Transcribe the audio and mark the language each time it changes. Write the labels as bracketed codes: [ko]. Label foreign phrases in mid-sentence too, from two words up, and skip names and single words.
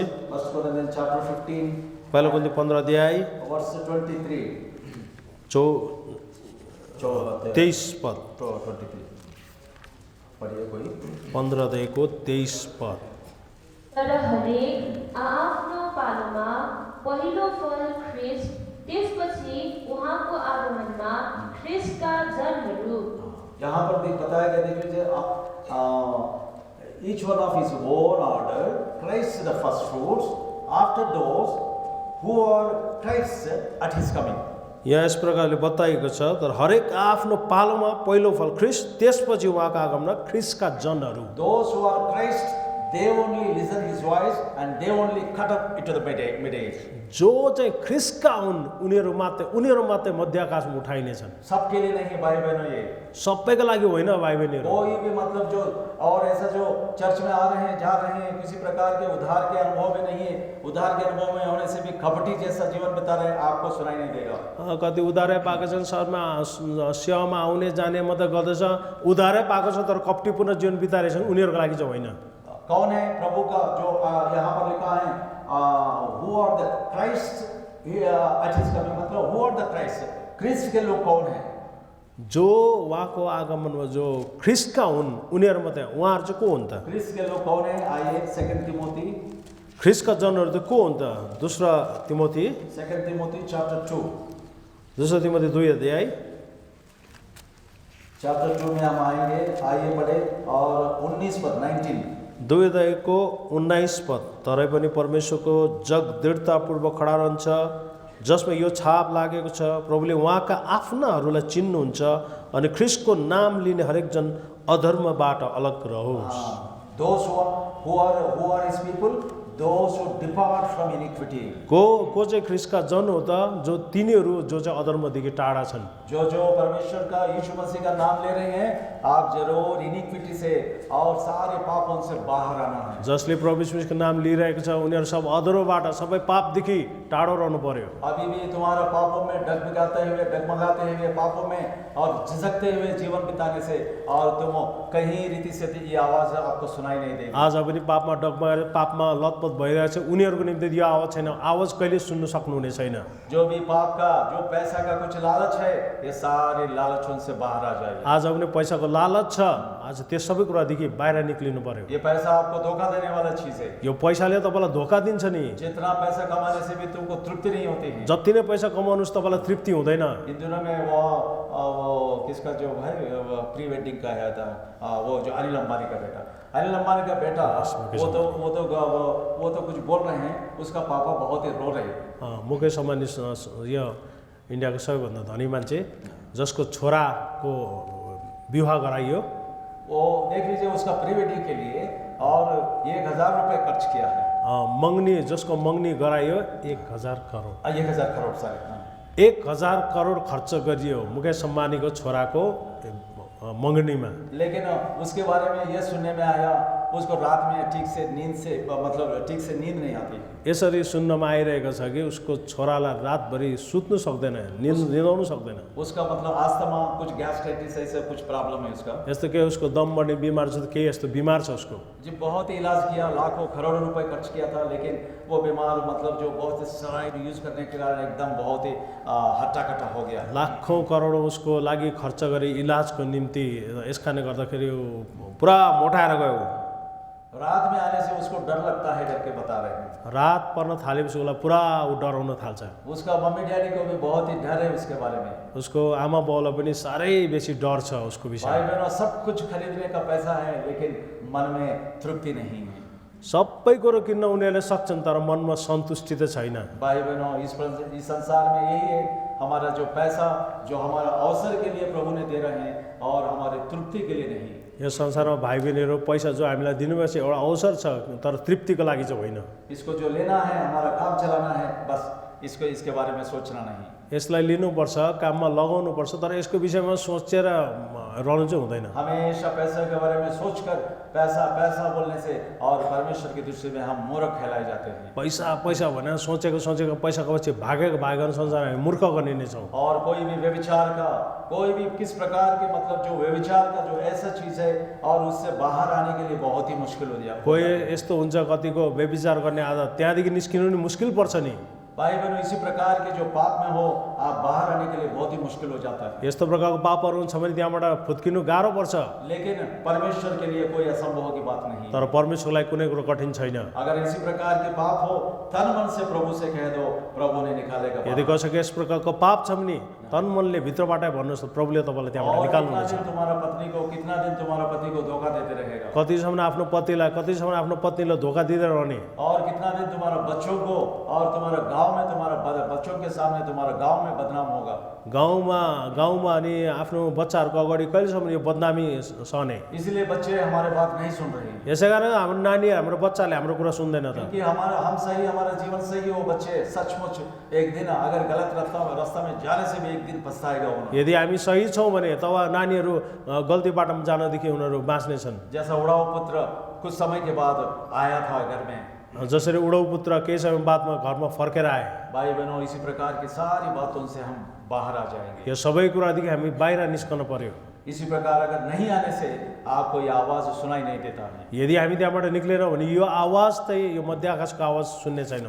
[en] First Corinthian Chapter 15 [ne] पहिलो कुरिन्थी 15 अध्याय [en] Verse 23 [ne] 23 पद। [hi] 23 पढ़िए कोई। [ne] 15 अध्यायको 23 पद। तर हरेक आफ्नो पालोमा पहिलो फल ख्रीष्ट, त्यसपछि उहाँको आगमनमा ख्रीष्टका जनहरू। [hi] यहाँ पर भी बताया गया, देख लीजिए, [en] each one of his own order, Christ the first fruits, after those who are Christ at his coming. [ne] यहाँ यस प्रकारले बताइएको छ, तर हरेक आफ्नो पालोमा पहिलो फल ख्रीष्ट, त्यसपछि उहाँको आगमनमा ख्रीष्टका जनहरू। [en] Those who are Christ, they only listen his voice and they only cut up into the mid age. [ne] जो चाहिँ ख्रीष्टका हुन् उनीहरू मात्रै मध्य आकाशमा उठाइनेछन्। [hi] सबके लिए नहीं भाई बहनों, ये [ne] सबैको लागि होइन भाइ बहिनीहरू। [hi] कोई भी मतलब जो और ऐसा जो चर्च में आ रहे हैं, जा रहे हैं, किसी प्रकार के उद्धार के अनुभव में नहीं है, उद्धार के अनुभव में होने से भी कपटी जैसा जीवन बिता रहे, आपको सुनाई नहीं देगा। [ne] कति उधारै पाएको छन्, सेवामा आउने जाने मात्रै गर्दछ, उधारै पाएको छ तर कपटीपूर्ण जीवन बिताइरहेछन्, उनीहरूको लागि चाहिँ होइन। [hi] कौन है प्रभु का जो यहाँ पर लिखा है, [en] who are the Christ at his coming, मतलब who are the Christ, [hi] ख्रीष्ट के लोग कौन है? [ne] जो उहाँको आगमनमा जो ख्रीष्टका हुन् उनीहरू मात्रै। उहाँहरू चाहिँ को हुन् त? [hi] ख्रीष्ट के लोग कौन है? आइए 2 तिमोथी। [ne] ख्रीष्टका जनहरू त को हुन् त? दोस्रो तिमोथी चैप्टर 2। दोस्रो तिमोथी 2 अध्याय [hi] चैप्टर 2 में हम आएंगे। आइए पढ़े और 19 पद 19। [ne] 2 अध्यायको 19 पद। तरै पनि परमेश्वरको जग दृढतापूर्वक खडा रहन्छ, जसमा यो छाप लागेको छ, प्रभुले उहाँका आफ्नाहरूलाई चिन्नुहुन्छ अनि ख्रीष्टको नाम लिने हरेक जन अधर्मबाट अलग रहोस्। [en] Those who are his people, those who depart from iniquity. [ne] को चाहिँ ख्रिस्टका जन हो त जो तिनीहरू जो चाहिँ अधर्मदेखि टाढा छन्। [hi] जो परमेश्वर का यीशु मसीह का नाम ले रहे हैं, आप जरूर इनिक्विटी से और सारे पापों से बाहर आना है। [ne] जसले प्रभु यीशुको नाम लिइरहेको छ उनीहरू सब अधर्मबाट सबै पापदेखि टाढो रहनु पर्यो। [hi] अभी भी तुम्हारा पापों में डगमगाते हुए पापों में और झिझकते हुए जीवन बिताने से और तुम कहीं रीति से ये आवाज आपको सुनाई नहीं देगी। [ne] आज पनि पापमा डगमगाएर पापमा लतपत भइरहेको छ उनीहरूको निम्ति यो आवाज छैन, आवाज कहिले सुन्नु सक्नुहुने छैन। [hi] जो भी पाप का, जो पैसा का कुछ लालच है, ये सारे लालच उनसे बाहर आ जाएगी। [ne] आज पनि पैसाको लालच छ, आज त्यो सबै कुरादेखि बाहिर निक्लिनु पर्यो। [hi] ये पैसा आपको धोखा देने वाला चीज है। [ne] यो पैसाले तपाईँलाई धोका दिन्छ नि। [hi] जितना पैसा कमाने से भी तुमको तृप्ति नहीं होती है। [ne] जति नै पैसा कमाउनुहोस् तपाईँलाई तृप्ति हुँदैन। [hi] इन दिनों में वो किसका जो भाई [en] pre wedding [hi] का है था, वो जो अनिल अंबानी का बेटा, अनिल अंबानी का बेटा वो तो कुछ बोल रहे हैं, उसका पापा बहुत ही रो रहे हैं। [ne] मुकेश अम्बानी यो इन्डियाको सबैभन्दा धनी मान्छे जसको छोराको विवाह गराइयो, [hi] वो देख लीजिए उसका [en] pre wedding [hi] के लिए और 1000 रुपये खर्च किया है। [ne] मंगनी जसको मंगनी गराइयो 1000 करोड [hi] 1000 करोड़ सारे [ne] 1000 करोड खर्च गरियो मुकेश अम्बानीको छोराको मंगनीमा। [hi] लेकिन उसके बारे में यह सुनने में आया उसको रात में ठीक से नींद नहीं आती। [ne] यसरी सुन्नमा आइरहेको छ कि उसको छोरालाई रातभरि सुत्नु सक्दैन, निदाउनु सक्दैन। [hi] उसका मतलब अस्थमा, कुछ गैस्ट्राइटिस ऐसे कुछ प्रॉब्लम है उसका। [ne] यस्तो के उसको दम बढ्ने बिमार छ, के यस्तो बिमार छ उसको। [hi] जी बहुत ही इलाज किया, लाखों करोड़ों रुपए खर्च किया था, लेकिन वो बीमार मतलब जो बहुत [en] steroid use [hi] करने के कारण एकदम बहुत ही हट्टा-कट्टा हो गया। [ne] लाखौं करोडौं उसको लागि खर्च गरी इलाजको निम्ति, यसकारणले गर्दाखेरि पुरा मोटाएर गयो। [hi] रात में आने से उसको डर लगता है करके बता रहे हैं। [ne] रात पर्न थालेपछि उसलाई पुरा डराउन थाल्छ। [hi] उसका मम्मी डैडी को भी बहुत ही डर है उसके बारे में। [ne] उसको आमा बाउलाई पनि साह्रै बेसी डर छ उसको विषयमा। [hi] भाई बहनों, सब कुछ खरीदने का पैसा है, लेकिन मन में तृप्ति नहीं है। [ne] सबै कुरो किन्न उनीहरूले सक्छन् तर मनमा सन्तुष्टि त छैन। [hi] भाई बहनों, इस संसार में यही है, हमारा जो पैसा जो हमारा अवसर के लिए प्रभु ने दे रहे हैं और हमारे तृप्ति के लिए नहीं। [ne] यो संसारमा भाइ बहिनीहरू पैसा जो हामीलाई दिनुभएछ एउटा अवसर छ तर तृप्तिको लागि चाहिँ होइन। [hi] इसको जो लेना है, हमारा काम चलाना है, बस इसके बारे में सोचना नहीं। [ne] यसलाई लिनुपर्छ, काममा लगाउनुपर्छ, तर यसको विषयमा सोचेर रहनु चाहिँ हुँदैन। [hi] हमेशा पैसे के बारे में सोचकर पैसा बोलने से और परमेश्वर की दृष्टि में हम मूर्ख कहलाए जाते हैं। [ne] पैसा भनेर सोचेको पैसाको पछि भागेको संसार हामी मूर्ख गनिने छौँ। [hi] और कोई भी व्यभिचार का, कोई भी किस प्रकार के मतलब जो व्यभिचार का जो ऐसा चीज है और उससे बाहर आने के लिए बहुत ही मुश्किल हो जाए। [ne] कोही यस्तो हुन्छ कतिको व्यभिचार गर्ने आदत त्यहाँदेखि निस्किनु नि मुस्किल पर्छ नि। [hi] भाई बहनों, इसी प्रकार के जो पाप में हो, आप बाहर आने के लिए बहुत ही मुश्किल हो जाता है। [ne] यस्तो प्रकारको पापहरू छ भने त्यहाँबाट फुत्किनु गाह्रो पर्छ। [hi] लेकिन परमेश्वर के लिए कोई असंभव की बात नहीं। [ne] तर परमेश्वरलाई कुनै कुरो कठिन छैन। [hi] अगर इसी प्रकार के पाप हो, तन मन से प्रभु से कह दो, प्रभु ने निकालेगा। [ne] यदि कसैको यस प्रकारको पाप छ भने तन मनले भित्रबाटै भन्नुहोस्, प्रभुले तपाईँलाई त्यहाँबाट निकाल्नुहुन्छ। [hi] कितना दिन तुम्हारा पति को धोखा देते रहेगा। [ne] कतिसम्म आफ्नो पतिलाई, कतिसम्म आफ्नो पत्नीलाई धोका दिँदै रहने। [hi] और कितना दिन तुम्हारा बच्चों को और तुम्हारा गांव में, तुम्हारा बच्चों के सामने तुम्हारा गांव में बदनाम होगा। [ne] गाउँमा अनि आफ्नो बच्चाहरूको अगाडि कहिलेसम्म यो बदनामी सहने। [hi] इसलिए बच्चे हमारे बात नहीं सुन रहे हैं। [ne] यसै कारण हाम्रो नानी, हाम्रो बच्चाले हाम्रो कुरा सुन्दैन त। [hi] क्योंकि हम सही, हमारा जीवन सही, वो बच्चे सचमुच एक दिन अगर गलत रास्ता में जाने से भी एक दिन पछताएगा। [ne] यदि हामी सही छौँ भने तब नानीहरू गल्ती बाटोमा जानदेखि उनीहरू बाँच्ने छन्। [hi] जैसा उड़ाऊ पुत्र कुछ समय के बाद आया था घर में, [ne] जसरी [hi] उड़ाऊ पुत्र [ne] केही समय बादमा घरमा फर्केर आए। [hi] भाई बहनों, इसी प्रकार की सारी बातों से हम बाहर आ जाएंगे। [ne] यो सबै कुरादेखि हामी बाहिर निस्कन पर्यो। [hi] इसी प्रकार अगर नहीं आने से आपको ये आवाज सुनाई नहीं देता है। [ne] यदि हामी त्यहाँबाट निक्लेनौँ भने यो आवाज चाहिँ यो मध्य आकाशको आवाज सुन्ने छैनौँ।